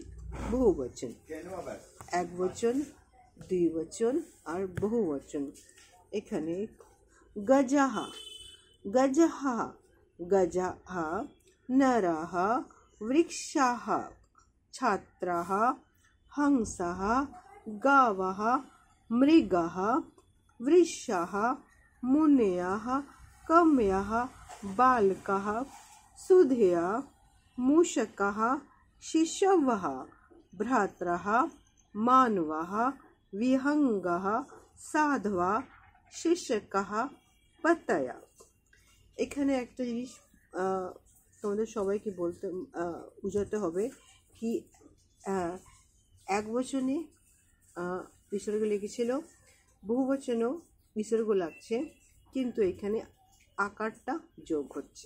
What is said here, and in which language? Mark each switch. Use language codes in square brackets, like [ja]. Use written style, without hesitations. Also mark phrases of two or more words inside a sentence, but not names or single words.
[bn] বহু বচন, এক বচন, 2 বচন আর বহু বচন। এখানে [sa] গজাহা গজাহা গজাহা নরহ বৃক্ষাহ ছাত্রাহ হংসः गावः मृगः वृषः मुनयः कम्यः बालकः सुधयः मूषकः शिशवः भ्रातरः मानवः विहंगः साधवः शिक्षकः पतय। [bn] এখানে একটা জিনিস তোমাদের সবাইকে বুঝাতে হবে কি এক বচনে বিসর্গ লেগেছিল, বহু বচনেও বিসর্গ লাগছে, কিন্তু এখানে আকারটা যোগ হচ্ছে।